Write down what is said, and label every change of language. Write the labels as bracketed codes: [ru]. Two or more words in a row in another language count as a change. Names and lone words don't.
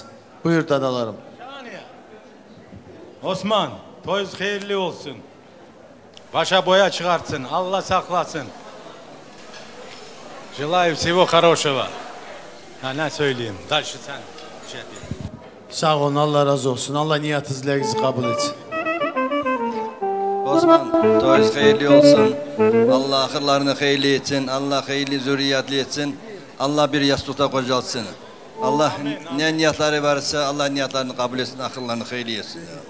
[tr] Buyur dadalarım. Osman, toyuz hayırlı olsun. Başa boya çıkartsın. Allah saklasın. [ru] Желаю всего хорошего. [tr] Ha, ne söyleyeyim? Dальше sen. Sağ olun, Allah razı olsun. Allah niyetinizi kabul etsin. Osman, toyuz hayırlı olsun. Allah ahırlarını hayırlı etsin. Allah hayırlı zürriyetli etsin. Allah bir yastıkta kocalsın. Allah ne niyetleri varsa Allah niyetlerini kabul etsin, akıllarını hayırlı etsin.